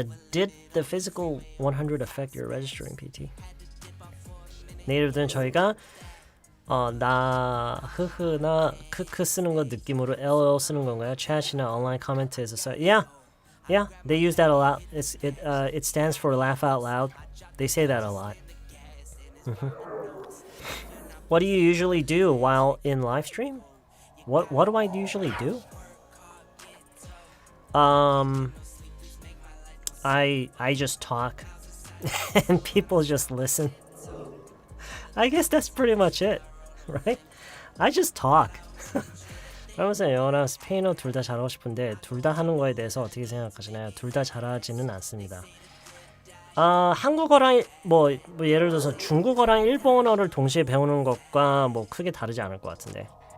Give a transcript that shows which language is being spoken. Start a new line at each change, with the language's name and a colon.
English: Did the physical 100 affect your registering PT?
Korean: 네이티브들은 저희가 나 흐흐나 크크 쓰는 거 느낌으로 LOL 쓰는 건가요? chat이나 온라인 코멘트에서 써.
English: Yeah, they use that a lot. It stands for laugh out loud. They say that a lot. What do you usually do while in live stream? What do I usually do? I just talk and people just listen. I guess that's pretty much it, right? I just talk.
Korean: 그러면서 영어랑 스페인어 둘 다 잘하고 싶은데 둘 다 하는 거에 대해서 어떻게 생각하시나요? 둘 다 잘하지는 않습니다. 한국어랑 뭐 예를 들어서 중국어랑 일본어를 동시에 배우는 것과 뭐 크게 다르지 않을 것 같은데.